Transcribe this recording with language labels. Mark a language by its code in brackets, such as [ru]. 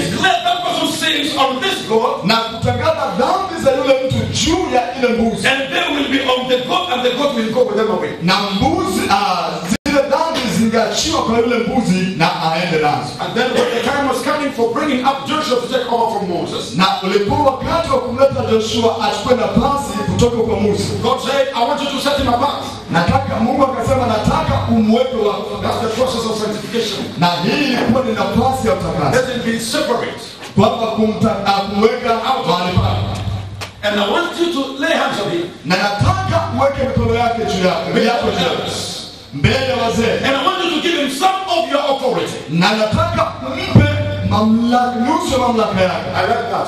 [en] And declare that person's sins on this goat. [sw] Na kutangaza dhambi za yule mtu juu ya ile mbuzi. [en] And they will be on the goat and the goat will go with them away. [sw] Na mbuzi zile dhambi zingeachiwa kwa yule mbuzi na aende nazo. [en] And then when the time was coming for bringing up Joshua to take over from Moses. [sw] Na ulikuwa wakati wa kumleta Joshua achukue nafasi kutoka kwa Musa. [en] God said, I want you to set him apart. [sw] Mungu akasema nataka umweke wako. [en] That's the process of sanctification. [sw] Na hii ilikuwa ni nafasi ya utakaso. [en] Let him be separate. [sw] Kwamba kumweka mahali pake. [en] And I want you to lay hands on him. [sw] Na nataka uweke mikono yake juu yako. Mbele ya wazee. [en] And I want you to give him some of your authority. [sw] Na nataka umpe mamlaka, nusu ya mamlaka yake. [en] I like that.